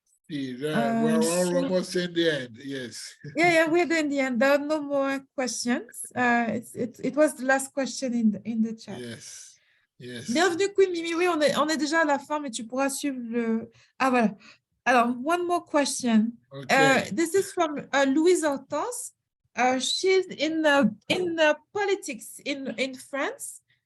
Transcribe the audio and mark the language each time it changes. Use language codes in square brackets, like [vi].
[en] We're almost in the end, yes. Yeah, we're in the end. There are no more questions. It was the last question in the chat. Yes. [fr] Bienvenue Queen Mimi. Oui, on est déjà à la fin, mais tu pourras suivre le... Ah voilà. [en] Alors, one more question. Okay. This is from Louise Hortense. She's in the politics in France.